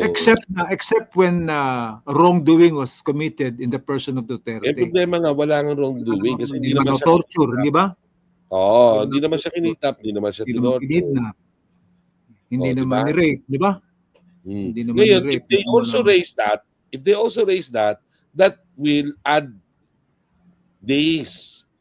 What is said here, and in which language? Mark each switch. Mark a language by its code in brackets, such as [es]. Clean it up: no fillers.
[en] except when wrongdoing was committed in the person of Duterte. [tl] yung problema nga, wala nga wrongdoing kasi hindi naman torture, di ba? Oo, hindi naman siya kinitap, hindi naman siya tinorture. Hindi naman ni-rape, di ba? Hindi naman ngayon, [en] if they also raise that, that will add days.